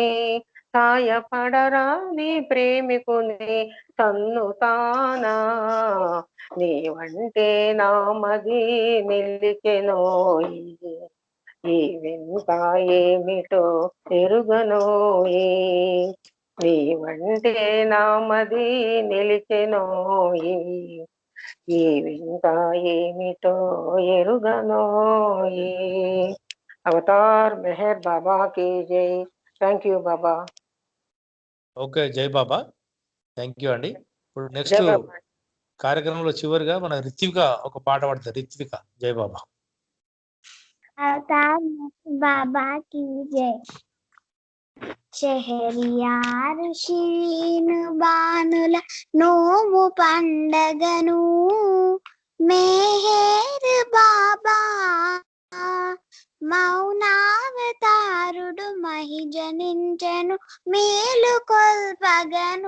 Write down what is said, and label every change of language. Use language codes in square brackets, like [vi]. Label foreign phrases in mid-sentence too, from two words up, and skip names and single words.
[te] సాయపడరా నీ ప్రేమికుని తన్నుతానా, నీవంటే నామది నిలిచెనోయి, ఈ వింత ఏమిటో ఎరుగనోయి. నీవంటే నామది నిలిచెనోయి, ఈ వింత ఏమిటో ఎరుగనోయి. [hi] अवतार मेहर बाबा की जय. [en] Thank you Baba. [te] ఓకే జై బాబా, [en] thank you [te] అండి. ఇప్పుడు నెక్స్ట్ జై బాబా. కార్యక్రమంలో చివరిగా మన రిత్విక ఒక పాట పాడుతుంది. రిత్విక, జై బాబా. [hi] अवतार बाबा की जय. [te] షహరియార్ షీను బానుల నోము పండగను మెహర్ బాబా మౌనావతారుడు మహిజనించెను మేలు కొల్పగను.